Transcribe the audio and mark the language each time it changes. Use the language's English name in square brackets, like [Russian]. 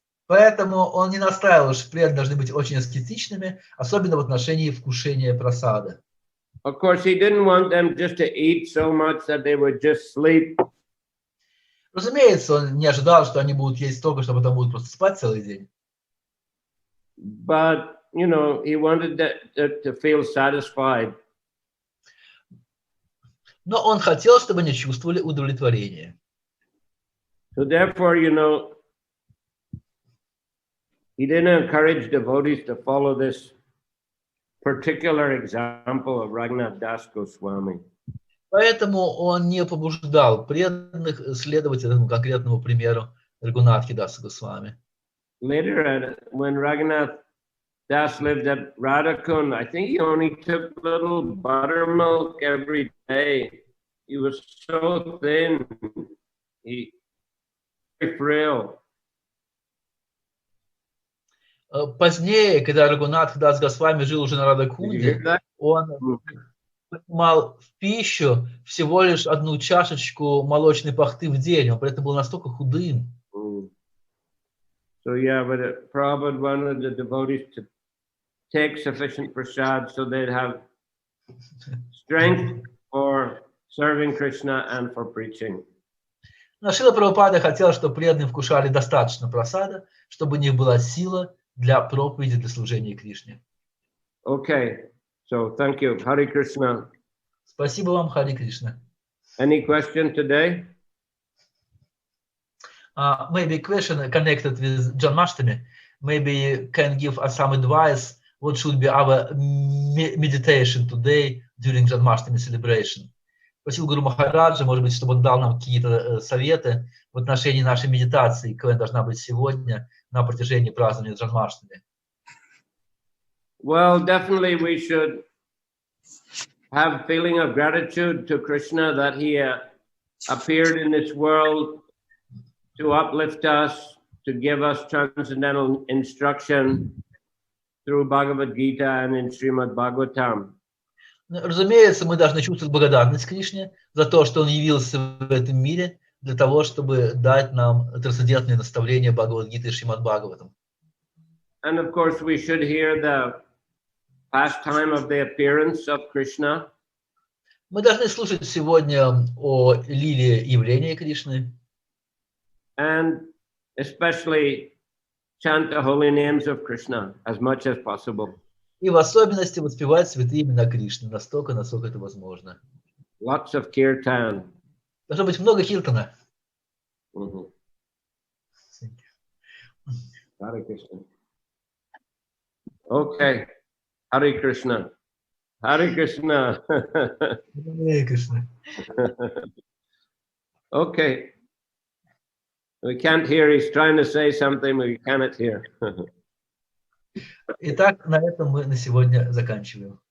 [Russian] Поэтому он не настаивал, что преданные должны быть очень аскетичными, особенно в отношении вкушения прасада. [English] Of course, he didn't want them just to eat so much that they would just sleep. [Russian] Разумеется, он не ожидал, что они будут есть столько, что потом будут просто спать целый день. [English] But, you know, he wanted to feel satisfied. [Russian] Но он хотел, чтобы они чувствовали удовлетворение. [English] So therefore, you know, he didn't encourage devotees to follow this particular example of Raghunath Das Goswami. [Russian] Поэтому он не побуждал преданных следовать этому конкретному примеру Рагунатхи Даса Госвами. [English] Later, when Raghunath Das lived at Radhakund, I think he only took little buttermilk every day. He was so thin, he very frail. [Russian] Позднее, когда Рагунатх Дас Госвами жил уже на Радхакунде, он принимал в пищу всего лишь одну чашечку молочной пахты в день. Он при этом был настолько худым. [English] So yeah, but Prabhupada wanted the devotees to take sufficient prasad so they'd have strength for serving Krishna and for preaching. [Russian] Но Шрила Прабхупада хотел, чтобы преданные вкушали достаточно прасада, чтобы у них была сила для проповеди, для служения Кришне. [English] Okay, so thank you. Hare Krishna. [Russian] Спасибо вам, Харе Кришна. [English] Any question today? Maybe question connected with Janmashtami. Maybe you can give us some advice. What should be our meditation today during Janmashtami celebration? [Russian] Просил Гуру Махараджа, может быть, чтобы он дал нам какие-то советы в отношении нашей медитации, какая должна быть сегодня на протяжении празднования Джанмаштами. [English] Well, definitely we should have feeling of gratitude to Krishna that he appeared in this world to uplift us, to give us transcendental instruction through Bhagavad Gita and in Srimad Bhagavatam. [Russian] Разумеется, мы должны чувствовать благодарность Кришне за то, что Он явился в этом мире для того, чтобы дать нам трансцендентные наставления Бхагавад-гиты и Шримад Бхагаватам. [English] And of course, we should hear the pastime of the appearance of Krishna. [Russian] Мы должны слушать сегодня о лиле явления Кришны. [English] And especially chant the holy names of Krishna as much as possible. [Russian] И в особенности воспевать святые имена Кришны, настолько, насколько это возможно. [English] Lots of kirtan. [Russian] Должно быть много киртана. [English] Hare Krishna. Okay. Hare Krishna. Hare Krishna. Hare Krishna. Okay. We can't hear. He's trying to say something, but we cannot hear. [Russian] Итак, на этом мы на сегодня заканчиваем.